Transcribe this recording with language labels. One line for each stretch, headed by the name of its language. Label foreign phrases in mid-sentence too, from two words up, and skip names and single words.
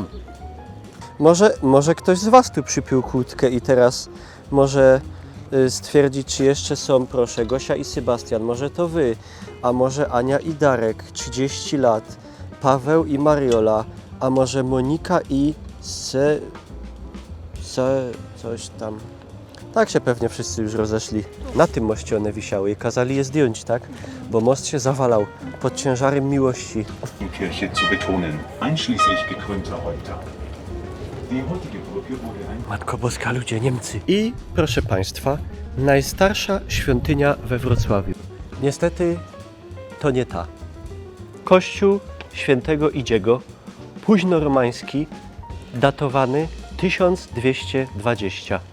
Polish: Może ktoś z Was tu przypił kłódkę i teraz może stwierdzić, czy jeszcze są, proszę, Gosia i Sebastian, może to Wy, a może Ania i Darek, 30 lat, Paweł i Mariola, a może Monika i coś tam. Tak się pewnie wszyscy już rozeszli. Na tym moście one wisiały i kazali je zdjąć, tak? Bo most się zawalał pod ciężarem miłości.
German: Kirche zu betonen, einschließlich gekrönter Häupter. Die heutige Brücke wurde ein...
Polish: Matko Boska, ludzie, Niemcy. I, proszę Państwa, najstarsza świątynia we Wrocławiu. Niestety to nie ta. Kościół świętego Idziego, późnoromański, datowany 1220.